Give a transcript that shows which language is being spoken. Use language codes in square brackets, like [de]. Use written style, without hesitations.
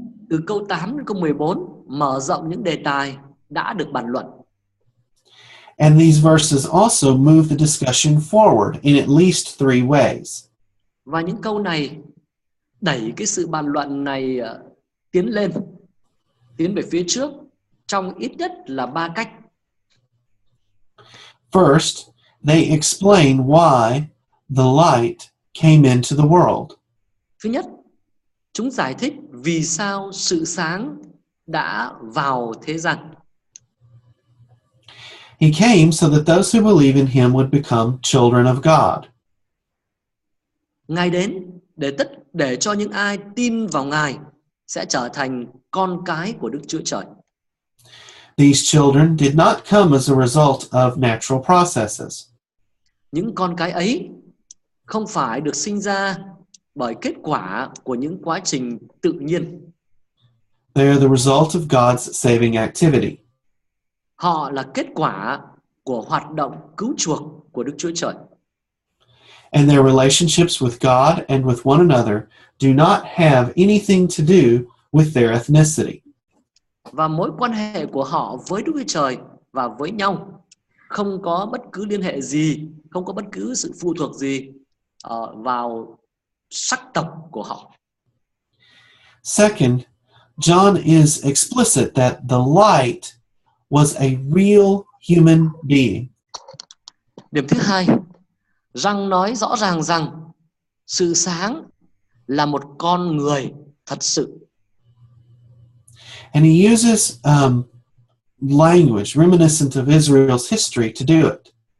[vi] Từ câu 8 đến câu 14 mở rộng những đề tài đã được bàn luận. [en] And these verses also move the discussion forward in at least three ways. [vi] Và những câu này đẩy cái sự bàn luận này tiến về phía trước trong ít nhất là 3 cách. [en] First, they explain why the light came into the world. [vi] Thứ nhất, chúng giải thích vì sao sự sáng đã vào thế gian. [en] He came so that those who believe in him would become children of God. [vi] Ngài đến để cho những ai tin vào Ngài sẽ trở thành con cái của Đức Chúa Trời. [en] These children did not come as a result of natural processes. [vi] Những con cái ấy không phải được sinh ra bởi kết quả của những quá trình tự nhiên. [en] They are the result of God's saving activity. [vi] Họ là kết quả của hoạt động cứu chuộc của Đức Chúa Trời. [en] And their relationships with God and with one another do not have anything to do with their ethnicity. [vi] Và mối quan hệ của họ với Đức Chúa Trời và với nhau không có bất cứ liên hệ gì, không có bất cứ sự phụ thuộc gì vào sắc tộc của họ. [en] Second, John is explicit that the light was a real human being. [vi] Điểm thứ hai, Răng nói rõ ràng rằng sự sáng là một con người thật sự. [en] And he uses language reminiscent of Israel's history to do it.